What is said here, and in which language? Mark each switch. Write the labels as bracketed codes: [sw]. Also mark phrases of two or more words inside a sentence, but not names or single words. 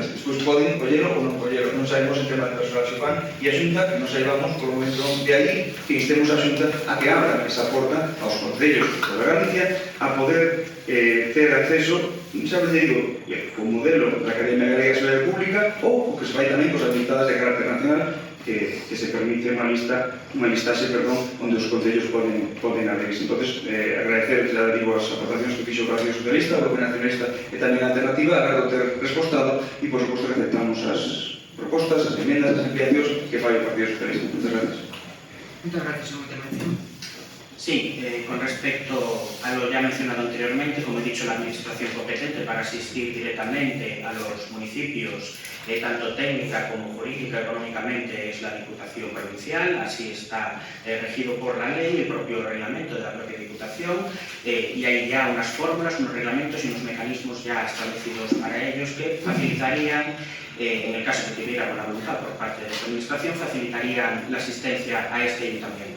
[gl] Despois poden collelo ou non collelo, non sabemos en tema de personal se fan, e a Xunta que non saibamos por un momento de aí que instemos a Xunta a que abra esa porta aos concellos de Galicia a poder ter acceso, xa vos digo, con modelo da Academia Galega de Historia Pública ou o que se fai tamén cos habilitadas de carácter nacional que se permite unha listaxe, onde os concellos poden adherirse. Entón, agradecer, xa digo, as aportacións que fixo o Partido Socialista, o Bloque Nacionalista e tamén a Alternativa, agardo ter respostado e, por suposto, que aceptamos as propostas, as emendas, as ampliacións que fai o Partido Socialista. [es] Muchas gracias. Muchas gracias, señor intervención. Sí, con respecto a lo ya mencionado anteriormente, como he dicho, la administración competente para asistir directamente a los municipios, tanto técnica como jurídica, económicamente, es la Diputación Provincial, así está regido por la ley, el propio reglamento de la propia Diputación, y hay ya unas fórmulas, unos reglamentos y unos mecanismos ya establecidos para ellos que facilitarían, en el caso de que hubiera buena voluntad por parte de la Administración, facilitarían la asistencia a este ayuntamiento.